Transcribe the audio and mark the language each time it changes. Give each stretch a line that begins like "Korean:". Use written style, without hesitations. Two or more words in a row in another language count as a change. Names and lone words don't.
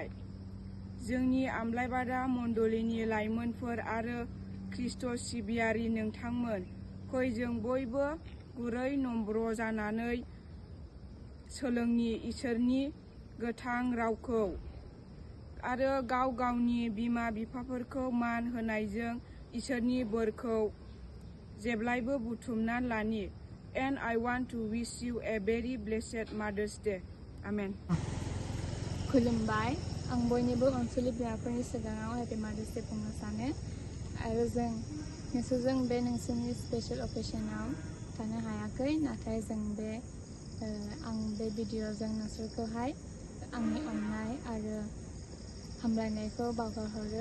Bodo: जोंनि आमलायबादा मण्डलीनि लाइमोनफोर आरो ख्रिस्ट सिबियारि नोंथांमोन, फै जों बयबो गुरै नम्र जानानै सोलोंनि इसोरनि गोथां रावखौ आरो गाव गावनि बिमा बिफाफोरखौ मान होनायजों इसोरनि बोरखौ जेब्लायबो बुथुमना लानि।
English: And I want to wish you a very blessed Mother's Day. Amen.
Bodo: खुलुमबाय। आं बयनिबो अनसुलि बिमाफोरनि सिगाङाव
English: Happy Mother's Day
Bodo: बुंनो सानो आरो जों नोंसोरजों बे नोंसोरनि स्पेशल अकेशनाव थानो हायाखै, नाथाय जों आं बे भिडिअ'जों नोंसोरखौहाय आंनि अननाय आरो हामलायनायखौ बावहरहरो।